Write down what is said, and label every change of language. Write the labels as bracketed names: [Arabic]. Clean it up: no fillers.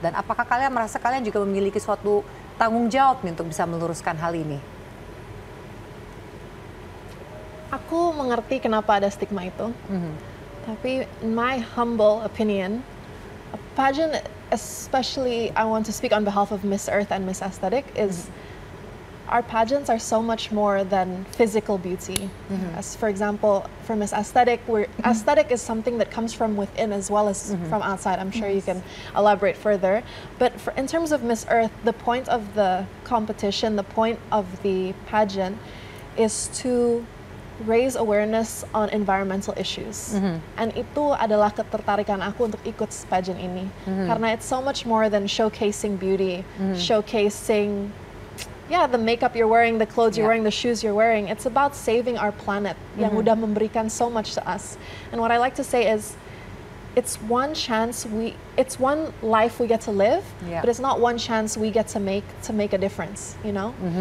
[Indonesian] Dan apakah kalian merasa kalian juga memiliki suatu tanggung jawab nih untuk bisa meluruskan hal ini? Aku mengerti kenapa ada stigma itu. Tapi [English] in my humble opinion, a pageant, especially I want to speak on behalf of Miss Earth and Miss Aesthetic, is our pageants are so much more than physical beauty. As for example, for Miss Aesthetic, aesthetic is something that comes from within as well as from outside. I'm sure you can elaborate further. But in terms of Miss Earth, the point of the competition, the point of the pageant is to raise awareness on environmental issues. And [Indonesian] itu adalah ketertarikan aku untuk ikut pageant ini. Karena [English] it's so much more than showcasing beauty, showcasing the makeup you're wearing, the clothes you're wearing, the shoes you're wearing. It's about saving our planet [Indonesian] yang udah memberikan [English] so much to us. And what I like to say is, it's one life we get to live, but it's not one chance we get to make a difference, you know?